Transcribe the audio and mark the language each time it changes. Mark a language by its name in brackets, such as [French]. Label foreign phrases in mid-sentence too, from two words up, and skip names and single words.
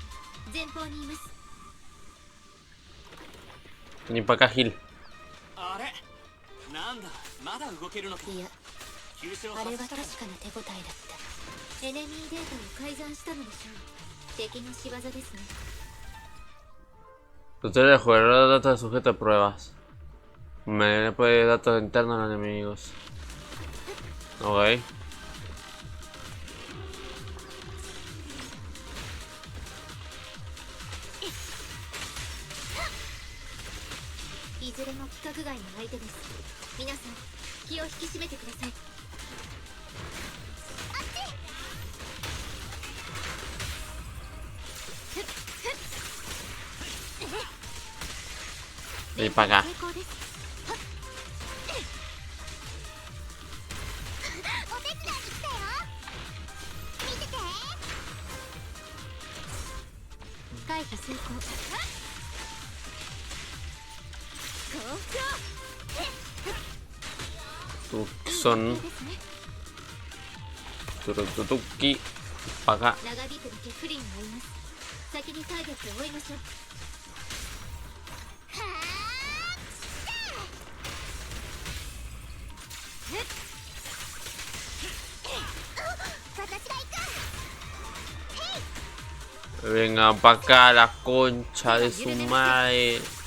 [Japanese] 前方にいます。 [Spanish] Ni para acá, Gil. [Japanese] あれなんだまだ動けるのか。いや、急所をあれは発確したかかな手応えだった。エネミーデータを改ざんしたのでしょう。敵の仕業ですね。 [Spanish] Tutorial de jugador, datos de sujeto de pruebas. Me puede datos internos de los enemigos. Ok. [Japanese] いずれも規格外の相手です。皆さん気を引き締めてください。 [Spanish] Y para acá. [Japanese] 成功です。お手伝いに来たよ。見てて。回避成功。 [Spanish] Tucson. Turutuki. Para acá. [Japanese] 長引くだけ不利になります。先にターゲットを追いましょう。私が行く。 [Spanish] Venga para acá la concha de su madre.